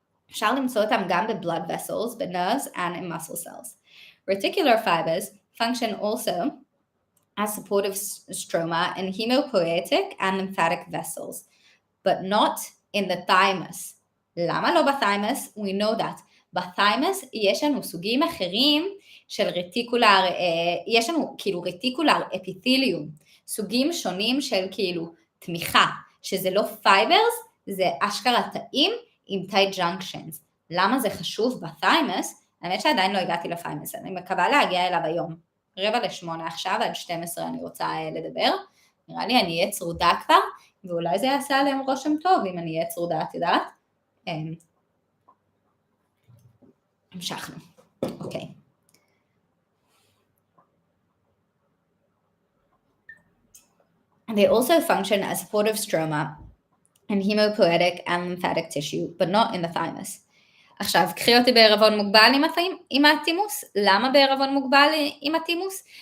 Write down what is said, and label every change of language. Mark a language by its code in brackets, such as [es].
[he] אפשר למצוא אותם גם ב-blood vessels, ב-nerves [en] and in muscle cells. Reticular fibers function also as supportive stroma in hemopoietic and lymphatic vessels, but not in the thymus. [he] למה לא בתhymus? [en] We know that. [he] בתhymus יש לנו סוגים אחרים של רטיקולר, יש לנו כאילו רטיקולר אפיתיליום, סוגים שונים של כאילו תמיכה, שזה לא פייברס, זה אשכרה תאים עם tight junctions. למה זה חשוב בתhymus? האמת שעדיין לא הגעתי לתhymus, אני מקווה להגיע אליו היום. 7:45 עכשיו, עד 12 אני רוצה לדבר. נראה לי אני אהיה צרודה כבר, ואולי זה יעשה עליהם רושם טוב אם אני אהיה צרודה, את יודעת? המשכנו. אוקיי. [en] They also function as supportive stroma in hemopoietic and lymphatic tissue, but not in the thymus. [he] עכשיו, קחי אותי בערבון מוגבל עם התימוס. למה בערבון מוגבל עם התימוס?